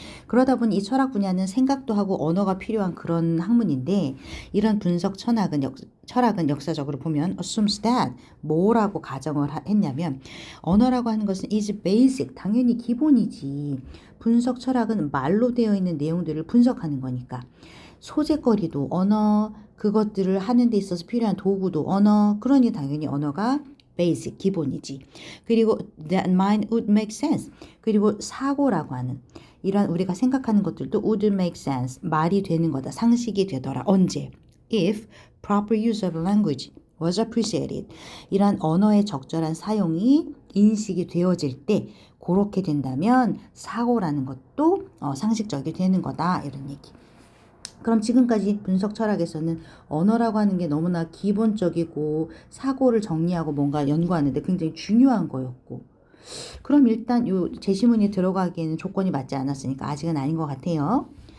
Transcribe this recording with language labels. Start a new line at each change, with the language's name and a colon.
Korean: 그러다 보니 이 철학 분야는 생각도 하고 언어가 필요한 그런 학문인데 이런 분석 철학은 역사적으로 보면
English: assumes that
Korean: 뭐라고 가정을 했냐면 언어라고 하는 것은
English: is basic,
Korean: 당연히 기본이지. 분석 철학은 말로 되어 있는 내용들을 분석하는 거니까 소재거리도 언어, 그것들을 하는 데 있어서 필요한 도구도 언어, 그러니 당연히 언어가 basic, 기본이지. 그리고
English: that mind would make sense.
Korean: 그리고 사고라고 하는 이런 우리가 생각하는 것들도
English: would make sense.
Korean: 말이 되는 거다. 상식이 되더라. 언제?
English: If proper use of language was appreciated.
Korean: 이런 언어의 적절한 사용이 인식이 되어질 때 그렇게 된다면 사고라는 것도 상식적이 되는 거다. 이런 얘기. 그럼 지금까지 분석 철학에서는 언어라고 하는 게 너무나 기본적이고 사고를 정리하고 뭔가 연구하는데 굉장히 중요한 거였고 그럼 일단 요 제시문이 들어가기에는 조건이 맞지 않았으니까 아직은 아닌 것 같아요.